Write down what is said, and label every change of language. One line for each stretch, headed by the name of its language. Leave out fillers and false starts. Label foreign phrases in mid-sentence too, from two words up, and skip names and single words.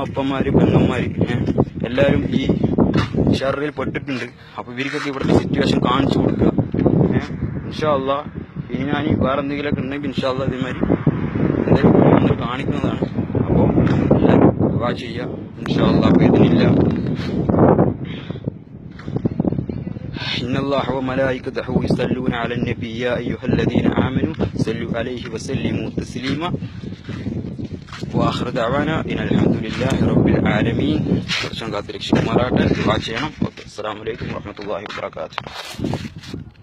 Malayalam: നമ്മുടെ ഉമ്മ അപ്പന്മാര് പെങ്ങന്മാര് എല്ലാവരും ഈ ഷർറിൽ പെട്ടിട്ടുണ്ട്. അപ്പോൾ ഇവർക്കൊക്കെ ഇവിടുത്തെ സിറ്റുവേഷൻ കാണിച്ചു കൊടുക്കുക.
Arabic: إن شاء الله
Malayalam: ഇനി ഞാൻ വേറെ എന്തെങ്കിലുമൊക്കെ ഉണ്ടെങ്കിൽ
Arabic: إن شاء الله
Malayalam: ഇതേമാതിരി എന്തെങ്കിലും കാണിക്കുന്നതാണ്. അപ്പോൾ എല്ലാവരും ദുആ ചെയ്യുക
Arabic: إن شاء الله. ഇതിനില്ല إن الله وملائكته يصلون على النبي يا أيها الذين آمنوا صلوا عليه وسلموا تسليما وآخر دعوانا إن الحمد لله رب العالمين. السلام عليكم ورحمة الله وبركاته.